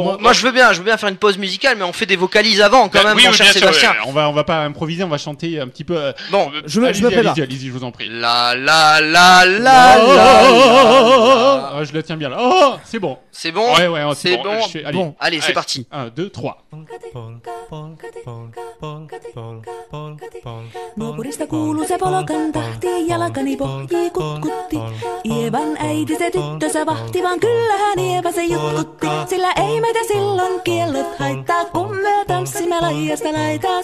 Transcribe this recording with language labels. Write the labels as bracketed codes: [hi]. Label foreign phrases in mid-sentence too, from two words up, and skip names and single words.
[fr] Moi, je veux bien faire une pause musicale, mais on fait des vocalises avant quand même, mon cher Sébastien. On va pas improviser, on va chanter un petit peu... Bon, je me prépare. Allez-y, je vous en prie. La. Je le tiens bien là. Oh, c'est bon. C'est bon? Ouais, c'est bon. Allez, c'est parti. 1, 2, 3. [fi] Nuokurista kuuluu se polokan tahti, jalkani pohjii kutkutti. Ievan äiti se tyttönsä vahti, vaan kyllähän Ieva se jutkutti. Sillä ei meitä silloin kiellot haittaa, kun me tanssimme laijasta laitaa.